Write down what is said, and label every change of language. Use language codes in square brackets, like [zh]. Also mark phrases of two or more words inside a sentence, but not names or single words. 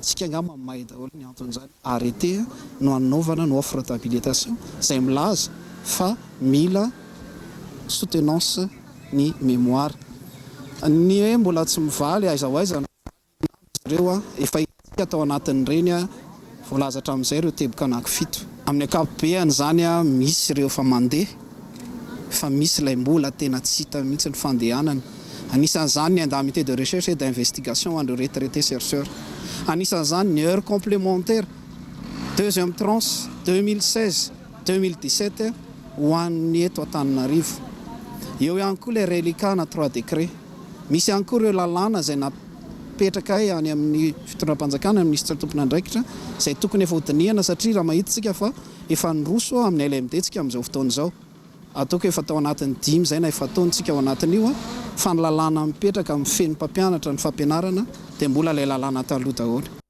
[mg] tsika angamba mahay daholo ny anton'izany arrêté no anaovana no [fr] offre d'habilitation [mg] izay milaza fa mila soutenance ny mémoire ny hoe mbola tsy mivaly aiza ho aiza reo efa itsika atao anatin'ireny voalazatra amin'izay ireo teboka anankifito amin'ny akapobeany zany misy ireo fa mandeha fa misy ilay mbola tena tsy hita mihitsy ny fandehanana anisan'izany ny [fr] indemnité de recherche et d'investigation [mg] an'ireo [fr] retraité chercheur [mg] anisan'izany ny [fr] heure complémentaire deuxième tranche [mg] 2016 2017 ho an'ny eto Antananarivo eo ihany koa ilay reliquat na 3 décret misy ihany koa ireo lalàna izay napetraka any amin'ny fitondram-panjakana ny ministra tompona andraikitra izay tokony efa hodinihana satria raha mahitsika fa efa nyroso amin'ny LMD tsika amin'izao fotoana izao ataoko efa tao anatin'ny 5 izay na efa taontsika ao anatin'io fa ny lalàna mipetraka amin'ny feno mpampianatra ny fampianarana dia mbola ilay lalàna taloha daholo.